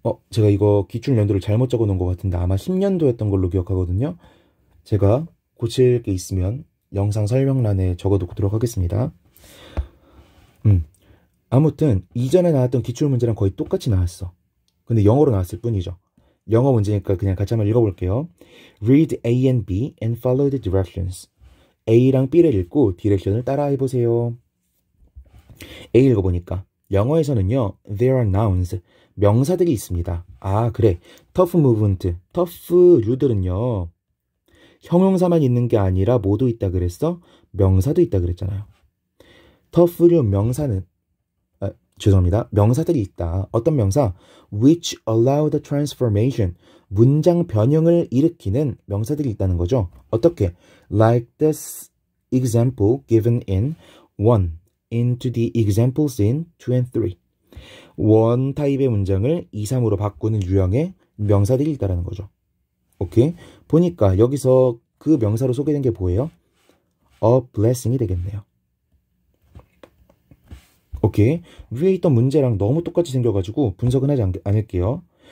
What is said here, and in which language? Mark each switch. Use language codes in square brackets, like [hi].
[ko] 제가 이거 기출 연도를 잘못 적어 놓은 것 같은데 아마 10년도였던 걸로 기억하거든요. 제가 고칠 게 있으면 영상 설명란에 적어 놓도록 하겠습니다. 아무튼 이전에 나왔던 기출 문제랑 거의 똑같이 나왔어. 근데 영어로 나왔을 뿐이죠. 영어 문제니까 그냥 같이 한번 읽어볼게요. [en] Read A and B and follow the directions. [ko] A랑 B를 읽고 디렉션을 따라 해보세요. A 읽어보니까 영어에서는요, [en] there are nouns, [ko] 명사들이 있습니다. 아, 그래. tough movement, tough류들은요, 형용사만 있는 게 아니라 뭐도 있다 그랬어? 명사도 있다 그랬잖아요. tough류 명사는, 죄송합니다. 명사들이 있다. 어떤 명사? [en] which allow the transformation, [ko] 문장 변형을 일으키는 명사들이 있다는 거죠. 어떻게? [en] like this example given in 1 into the examples in 2 and 3. [ko] 원 타입의 문장을 2, 3으로 바꾸는 유형의 명사들이 있다는 거죠. 오케이? 보니까 여기서 그 명사로 소개된 게 뭐예요? a blessing이 되겠네요. 오케이? 위에 있던 문제랑 너무 똑같이 생겨가지고 분석은 하지 않을게요.